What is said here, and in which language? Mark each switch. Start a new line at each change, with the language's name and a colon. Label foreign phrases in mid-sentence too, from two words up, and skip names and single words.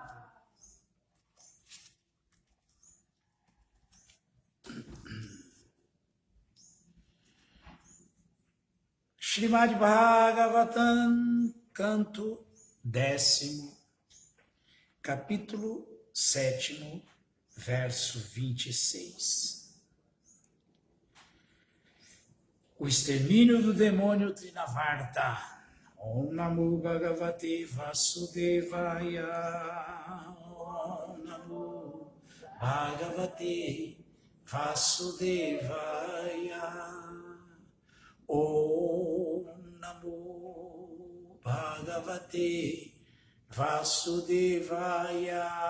Portuguese: Srimad Bhagavatam, canto 10º, capítulo 7º, verso 26. O extermínio do demônio Trinavarta.
Sanskrit: ॐ नमो भगवते वासुदेवाय. ॐ नमो भगवते वासुदेवाय. ॐ नमो भगवते वासुदेवाय.